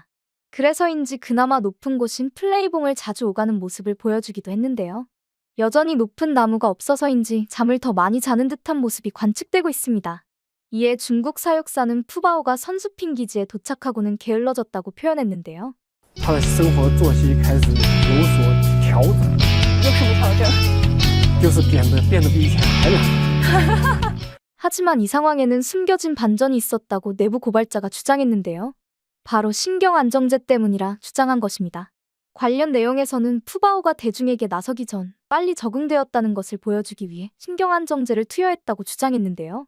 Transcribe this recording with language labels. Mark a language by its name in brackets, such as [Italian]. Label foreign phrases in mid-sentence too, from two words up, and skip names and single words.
[Korean] 그래서인지 그나마 높은 곳인 플레이봉을 자주 오가는 모습을 보여주기도 했는데요. 여전히 높은 나무가 없어서인지 잠을 더 많이 자는 듯한 모습이 관측되고 있습니다. 이에 중국 사육사는 푸바오가 선수핀 기지에 도착하고는 게을러졌다고 표현했는데요. [Chinese] 他的生活作息开始有所调整，有什么调整？就是变得比以前还懒。 [Korean] 하지만 이 상황에는 숨겨진 반전이 있었다고 내부 고발자가 주장했는데요. 바로 신경안정제 때문이라 주장한 것입니다. 관련 내용에서는 푸바오가 대중에게 나서기 전 빨리 적응되었다는 것을 보여주기 위해 신경안정제를 투여했다고 주장했는데요.